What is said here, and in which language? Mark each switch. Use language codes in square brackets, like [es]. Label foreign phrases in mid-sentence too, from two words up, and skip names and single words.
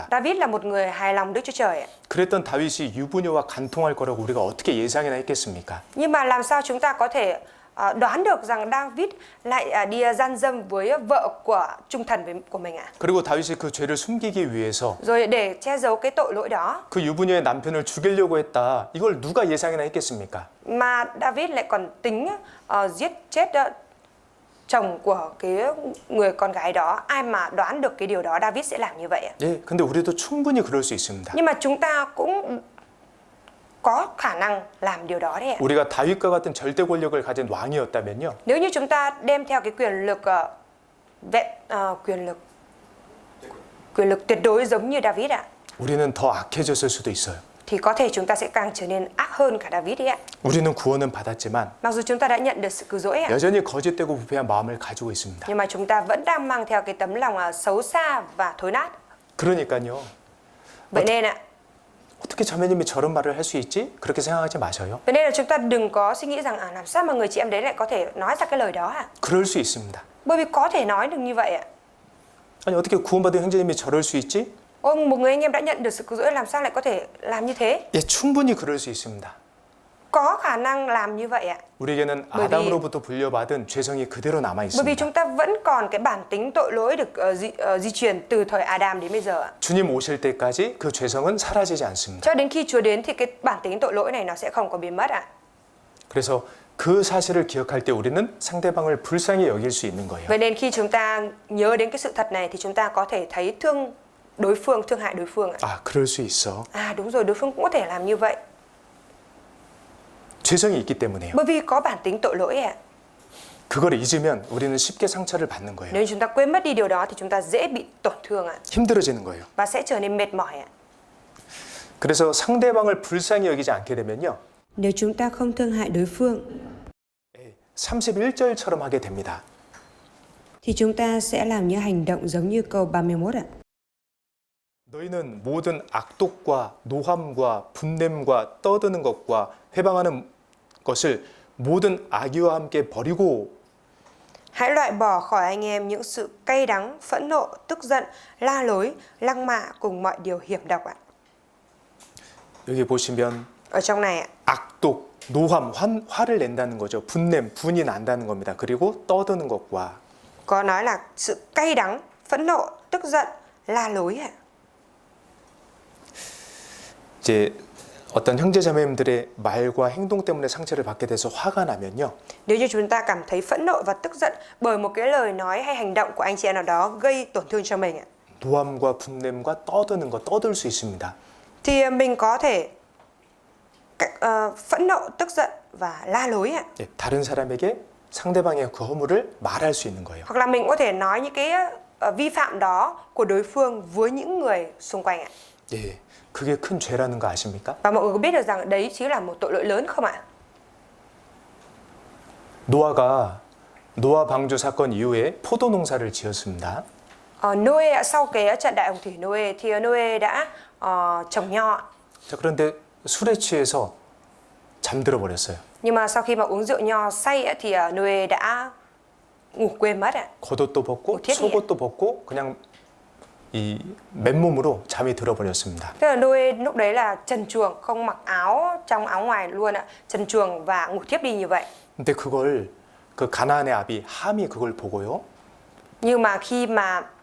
[vi] David là một người hài lòng Đức Chúa Trời ạ. [ko] 그랬던 다윗이 유부녀와 간통할 거라고 우리가 어떻게 예상이나 했겠습니까? [vi] Nhưng mà làm sao chúng ta có thể đoán được rằng David lại đi gian dâm với vợ của trung thần của mình ạ? [ko] 그리고 다윗이 그 죄를 숨기기 위해서 [vi] Rồi để che giấu cái tội lỗi đó, [ko] 그 유부녀의 남편을 죽이려고 했다. 이걸 누가 예상이나 했겠습니까? [vi] mà David lại còn tính giết chết chồng của cái người con gái đó. Ai mà đoán được cái điều đó David sẽ làm như vậy ạ? [ko] 예, 근데 우리도 충분히 그럴 수 있습니다. [vi] Nhưng mà chúng ta cũng có khả năng làm điều đó đấy ạ. [ko] 우리가 다윗과 같은 절대 권력을 가진 왕이었다면요. [vi] Nếu như chúng ta đem theo cái quyền lực tuyệt đối giống như David ạ, [ko] 우리는 더 악해졌을 수도 있어요. [vi] thì có thể chúng ta sẽ càng trở nên ác hơn cả David đấy ạ. [ko] 우리는 구원은 받았지만 [vi] Mặc dù chúng ta đã nhận được sự cứu rỗi ạ, [ko] 여전히 거짓되고 부패한 마음을 가지고 있습니다. [vi] nhưng mà chúng ta vẫn đang mang theo cái tấm lòng xấu xa và thối nát. [ko] 그러니까요. [vi] Vậy nên ạ, [ko] 어떻게 자매님이 저런 말을 할 수 있지? 그렇게 생각하지 마셔요. [vi] vậy nên là chúng ta đừng có suy nghĩ rằng làm sao mà người chị em đấy lại có thể nói ra cái lời đó ạ? [ko] 그럴 수 있습니다. [vi] Bởi vì có thể nói được như vậy ạ. [ko] 아니 어떻게 구원받은 형제님이 저럴 수 있지? [vi] Một người anh em đã nhận được sự cứu rỗi làm sao lại có thể làm như thế? [ko] 예, 충분히 그럴 수 있습니다. [vi] Có khả năng làm như vậy ạ. [ko] 우리에게는 [vi] bởi vì- [ko] 아담으로부터 물려받은 죄성이 그대로 남아 [vi] Bởi vì [ko] 있습니다. [vi] chúng ta vẫn còn cái bản tính tội lỗi được di truyền từ thời Adam đến bây giờ ạ. [ko] 주님 오실 때까지 그 죄성은 사라지지 않습니다. [vi] Cho đến khi Chúa đến thì cái bản tính tội lỗi này nó sẽ không có biến mất ạ. [ko] 그래서 그 사실을 기억할 때 우리는 상대방을 불쌍히 여길 수 있는 거예요. [vi] Vậy nên khi chúng ta nhớ đến cái sự thật này thì chúng ta có thể thấy thương hại đối phương ạ. [ko] 아, 그럴 수 있어. [vi] Đúng rồi, đối phương cũng có thể làm như vậy. [ko] 죄성이 있기 때문에요. [vi] Bởi vì có bản tính tội lỗi ạ. [ko] 그걸 잊으면 우리는 쉽게 상처를 받는 거예요. [vi] Nếu chúng ta quên mất đi điều đó thì chúng ta dễ bị tổn thương ạ. [ko] 힘들어지는 거예요. [vi] Và sẽ trở nên mệt mỏi ạ. [ko] 그래서 상대방을 불쌍히 여기지 않게 되면요. [vi] Nếu chúng ta không thương hại đối phương [ko] 31절처럼 하게 됩니다. [vi] thì chúng ta sẽ làm những hành động giống như câu 31 ạ. [ko] 너희는 모든 악독과 노함과 분냄과 떠드는 것과 회방하는 것을 모든 악의와 함께 버리고 [vi] Hãy loại bỏ khỏi anh em những sự cay đắng, phẫn nộ, tức giận, la lối, lăng mạ cùng mọi điều hiểm độc ạ. [ko] 여기 보시면 [vi] Ở trong này ạ, [ko] 악독, 노함, 화를 낸다는 거죠. 분냄, 분이 난다는 겁니다. 그리고 떠드는 것과 [vi] có nói là sự cay đắng, phẫn nộ, tức giận, la lối ạ. [ko] 이제 어떤 형제자매님들의 말과 행동 때문에 상처를 받게 돼서 화가 나면요. [vi] Nếu như chúng ta cảm thấy phẫn nộ và tức giận bởi một cái lời nói hay hành động của anh chị em nào đó gây tổn thương cho mình ạ, [ko] 노함과 분냄과 떠드는 것, 떠들 수 있습니다. [vi] thì mình có thể phẫn nộ, tức giận và la lối ạ. [ko] 예, 다른 사람에게 상대방의 그 허물을 말할 수 있는 거예요. [vi] Hoặc là mình có thể nói những cái vi phạm đó của đối phương với những người xung quanh ạ. [ko] 예, 그게 큰 죄라는 거 아십니까? [vi] Và mọi người có biết được rằng đấy chính là một tội lỗi lớn không ạ? [ko] 노아 방주 사건 이후에 포도 농사를 지었습니다. [vi] Noe ạ, sau cái trận đại hồng thủy Noe thì Noe đã trồng nho ạ. [ko] 자, 그런데 술에 취해서 잠들어 버렸어요. [vi] Nhưng mà sau khi mà uống rượu nho say ạ, thì Noe đã ngủ quên mất ạ. [ko] 겉옷도 벗고 [vi] thiết [ko] 속옷도 벗고 그냥 이 맨몸으로 잠이 들어 버렸습니다. [vi] Tức là Noe lúc đấy là trần truồng, không mặc áo trong áo ngoài luôn ạ, trần truồng và ngủ thiếp đi như vậy. [ko] 근데 그걸 그 가나안의 아비 함이 그걸 보고요. [vi] Nhưng mà khi mà